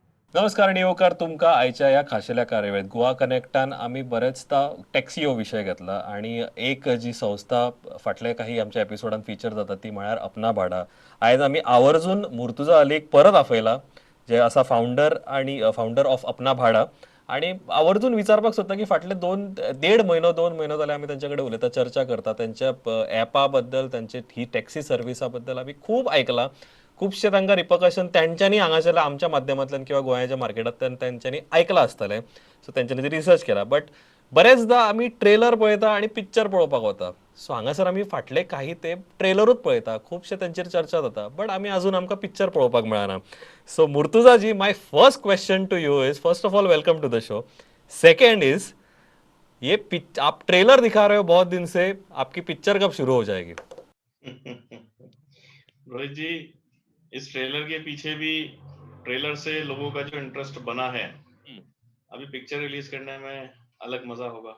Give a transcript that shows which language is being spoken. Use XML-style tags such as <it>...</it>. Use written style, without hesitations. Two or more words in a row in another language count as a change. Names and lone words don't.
<kok>नमस्कार आणि येवकार तुमका आयच्या या खाशेल्या कार्यावळीत गोवा कनेक्टान आम्ही बरेचदा टॅक्सी हो विषय घेतला आणि एक जी संस्था फाटल्या काही आमच्या एपिसोडात फीचर जाता ती म्हळ्यार अपना भाडा. आयज आम्ही आवर्जून मुर्तुजा अलीक परत आपयला, जे आसा फाउंडर आणि</kok> <en>founder of</en> <kok>अपना भाडा. आणि आवर्जून विचारपाक सोदता की फाटले 2 म्हयनो जाल्यार आमी तांचे कडेन उलयता, चर्चा करता त्यांच्या ॲपा बद्दल, त्यांचे ही टॅक्सी सर्विसा बद्दल आमी खूब आयकलां. खुबशे तांकां रिपकशन त्यांच्यानी हांगासरल्या आमच्या माध्यमांतल्यान किंवा गोंयाच्या मार्केटांतल्यान त्यांच्यानी ऐकलां आसतलें. सो तेंच्यांनी ती रिसर्च केला. बट बरेचदा आमी ट्रेलर पळयता आनी पिक्चर पळोवपाक वता. सो हांगासर आमी फाटले काही ते ट्रेलरूच पळयता, खुबशे तांचेर चर्चा जाता, बट आमी अजून आमकां पिक्चर पळोवपाक मेळना.</kok> <en>सो मुर्तुजा जी, my first question to you is, first of all welcome to the show. second is,</en> <hi>ये आप ट्रेलर दिखा रहे हो बहुत दिन से, आपकी पिक्चर कब शुरू हो जाएगी? रोहित जी, इस ट्रेलर के पीछे भी ट्रेलर से लोगों का जो इंटरेस्ट बना है, अभी पिक्चर रिलीज करने में अलग मजा होगा।</hi>